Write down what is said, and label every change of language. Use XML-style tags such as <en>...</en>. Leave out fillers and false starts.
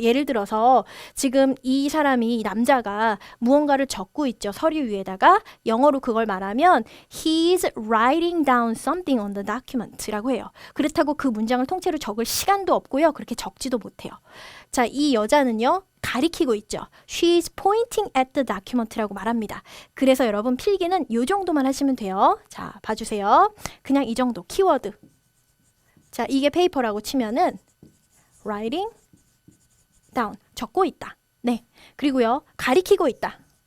<ko>예를 들어서 지금 이 사람이 이 남자가 무언가를 적고 있죠. 서류 위에다가 영어로 그걸 말하면</ko> <en>He's writing down something on the document</en> <ko>라고 해요. 그렇다고 그 문장을 통째로 적을 시간도 없고요. 그렇게 적지도 못해요. 자, 이 여자는요. 가리키고 있죠.</ko> <en>She's pointing at the document</en> <ko>라고 말합니다. 그래서 여러분 필기는 이 정도만 하시면 돼요. 자, 봐주세요. 그냥 이 정도 키워드. 자, 이게 페이퍼라고 치면은 writing down 적고 있다. 네. 그리고요. 가리키고 있다.</ko>